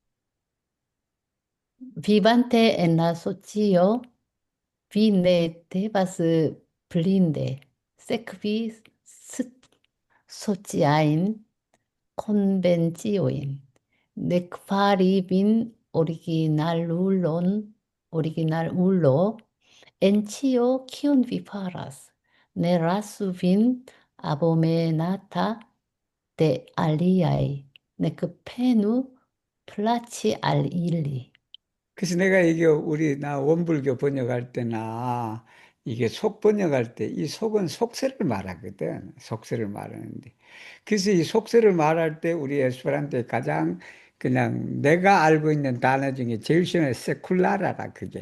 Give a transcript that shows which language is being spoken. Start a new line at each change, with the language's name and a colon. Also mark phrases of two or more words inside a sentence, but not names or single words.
Esperanto: Vivante en la socio, vi ne devas blinde sekvi sociajn konvenciojn, nek fari vin originalulo en ĉio, kion vi faras. Ne lasu vin abomenata de aliaj, nek penu plaĉi al ili.
Korean: 그래서 내가 이게 나 원불교 번역할 때나 이게 속 번역할 때 이 속은 속세를 말하거든. 속세를 말하는데. 그래서 이 속세를 말할 때 우리 에스페란토에 가장 그냥 내가 알고 있는 단어 중에 제일 쉬운 세쿨라라라 그게.